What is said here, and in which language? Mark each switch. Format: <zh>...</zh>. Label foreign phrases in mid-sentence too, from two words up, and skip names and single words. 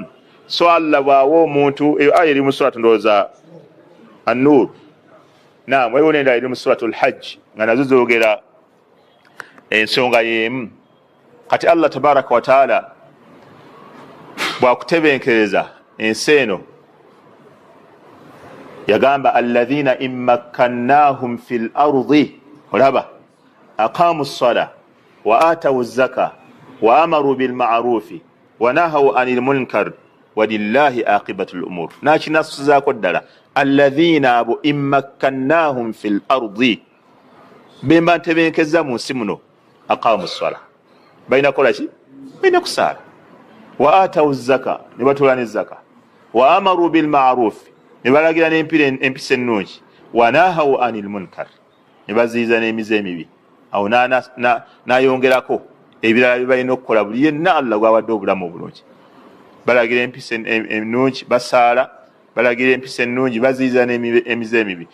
<lg>so Allah bw'awa omuntu, aya eri mu suratu ndowooza An-Nur, naam, waliwo nenda eri mu suratu Al-Hajj, nga nazo zoogera ensonga y'emu.</lg> <ar>kati Allah تبارك وتعالى</ar> <lg>bwakutebenkereza ensi eno, yagamba</lg> <ar>الذين إن مكناهم في الأرض, olaba, أقاموا الصلاة وآتوا الزكاة وأمروا بالمعروف ونهوا عن المنكر ولله عاقبة الأمور.</ar> <lg>nakinasuzaako ddala alladhina abo</lg> <ar>إن مكناهم في الأرض,</ar> <lg>bemba ntebenkeza mu nsi muno.</lg> <ar>أقاموا الصلاة,</ar> <lg>balina kola ki? balina kusaala.</lg> <ar>وآتوا الزكاة,</ar> <lg>ne batoola ne zaka.</lg> <ar>وأمروا بالمعروف,</ar> <lg>ne balagira n'empisa ennungi.</lg> <ar>ونهوا عن المنكر,</ar> <lg>ne baziyiza n'emize emibi. awo n'ayongerako ebirala bye balina okukola buli yenna Allah gwawadde obulamu obulungi. balagira empisa ennungi, basaala. balagira empisa ennungi, baziyiza n'emize emibi.</lg>